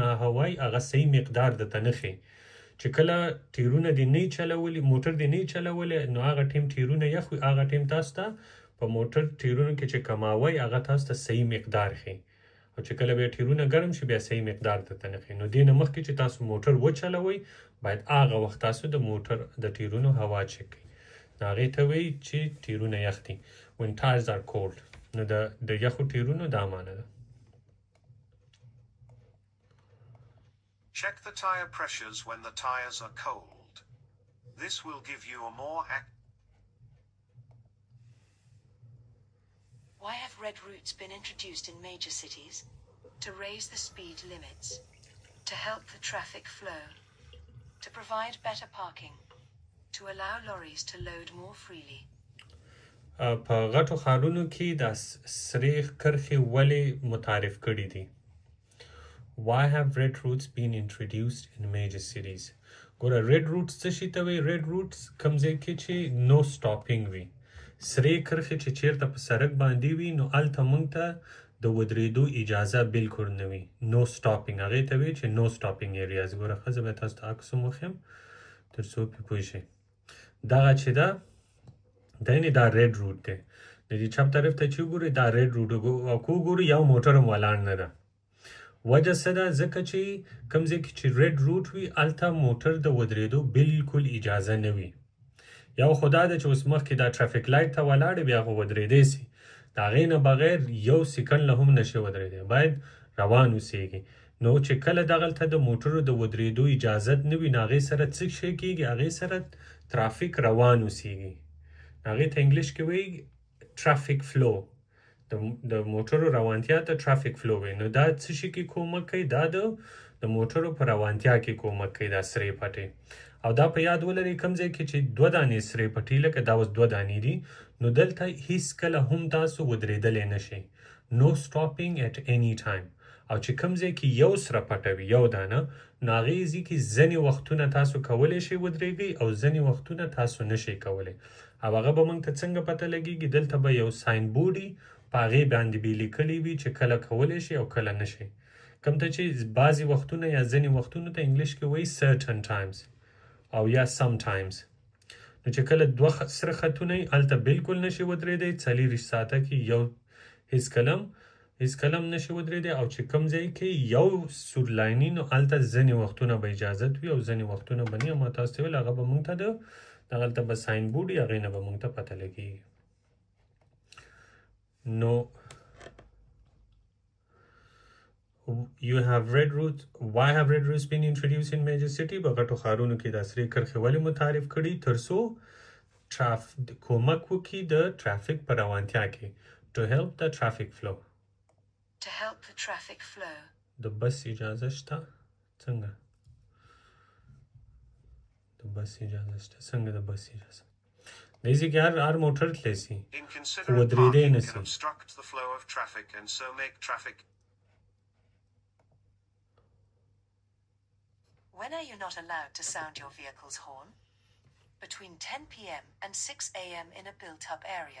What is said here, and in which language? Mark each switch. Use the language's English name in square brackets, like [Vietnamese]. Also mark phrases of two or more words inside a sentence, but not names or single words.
[Pashto] هوای هغه صحیح مقدار درته نه ښیي چې کله ټیرونه دې نه چلولي موټر دې نه چلولي نو هغه ټیم ټیرونه یخ وي هغه ټیم تاسو ته په موټر ټیرونو کې چې کماوي هغه تاسو ته صحیح مقدار ښیي او چې کله بیا ټیرونه ګرم شي بیا صحیح مقدار درته نه ښیي نو دې نه مخکې چې تاسو موټر وچلوئ باید هغه وخت تاسو د موټر د ټیرونو هوا چک کړئ نو هغې ته وایي چې ټیرونه یخ دي [English] when tires are cold [Pashto] نو د یخو ټیرونو دا معنی ده [English] Check the tire pressures when the tires are cold. This will give you a more Why have red routes been introduced in major cities? To raise the speed limits, to help the traffic flow, to provide better parking, to allow lorries to load more freely. [Pashto] په غټو ښارونو کې د سرې کرښې ولې متعارف کړي دي [English] Why have red routes been introduced in major cities? [Pashto] ګوره [English] red routes [Pashto] څه شي ته وایي [English] red routes [Pashto] کوم ځای کې چې [English] no stopping [Pashto] وي سرې کرښې چې چیرته په سړک باندې وي نو هلته موږ ته د ودرېدو اجازه بالکل نه وي [English] no stopping [Pashto] هغې ته وایي چې [English] no stopping areas [Pashto] ګوره ښه زه به تاسو ته عکس هم وښیم تر څو پرې پوه شئ دغه چې ده دا یعنې دا [English] red route [Pashto] دی د دې چپ طرف ته چې وګورئ دا [English] red route [Pashto] او که وګورو یو موټر هم ولاړ نه ده وجه څه ده ځکه چې کوم ځای کې چې [English] red route [Pashto] وي هلته موټر د ودرېدو بالکل اجازه نه وي یو خو دا ده چې اوس مخکې دا ټرافیک لایټ ته ولاړې بیا خو ودرېدی سي د هغې نه بغیر یو سیکنډ له هم نشي ودرېدی باید روان اوسېږي نو چې کله دغلته د موټرو د ودرېدو اجازت نه وي نو هغې سره څه شی کېږي هغې سره ترافیک روان اوسېږي هغې ته انګلیش کې وایي [English] traffic flow [Pashto] د موټرو روانتیا ته [English] traffic flow [Pashto] وایي نو دا څه شي کې کومک کوي دا د موټرو په روانتیا کې کومک کوي دا سرې پټې او دا په یاد ولرئ کوم ځای کې چې 2 دانې سرې پټې لکه دا اوس 2 دانې دي نو دلته هیڅکله هم تاسو ودرېدلی نه شئ [English] no stopping at any time [Pashto] او چې کوم ځای کې یو سره پټه وي یو دانه نو هغې ځای کې ځینې وختونه تاسو کولی شئ ودرېږئ او ځینې وختونه تاسو نه شئ کولی او هغه به موږ ته څنګه پته لګېږي دلته به یو [English] sign board [Pashto] وي په هغې باندې به لیکلی وي چې کله کولی شئ او کله نه شئ کوم ته چې بعضې وختونه یا ځینې وختونو ته انګلیش کې وایي [English] certain times [Pashto] او یا sometimes نو چې کله 2 سره خطونه وي هلته بالکل نشي ودرېدی 40 ساعته کې یو هیڅکله هم نشي ودرېدی او چې کوم ځای کې یو سور لایني نو هلته ځینې وختونه به اجازت وي او ځینې وختونه به نه ما تاسو ته ویل هغه به موږ ته دغلته به [English] sign board [Pashto] وي هغې نه به موږ ته پته لګېږي نو [English] You have red routes. Why have red routes been introduced in major city? [Pashto] په غټو ښارونو کې دا سرې کرښې ولې متعارف کړي تر څو کومک وکړي د ټرافیک په روانتیا کې [English] to help the traffic flow. To help the traffic flow. [Pashto] د بس اجازه شته څنګه د بس اجازه شته څنګه د بس اجازه دیزی که هر موټر تلی سي [English] Inconsiderate parking can obstruct the flow of traffic and so make traffic. When are you not allowed to sound your vehicle's horn? Between 10 p.m. and 6 a.m. in a built-up area.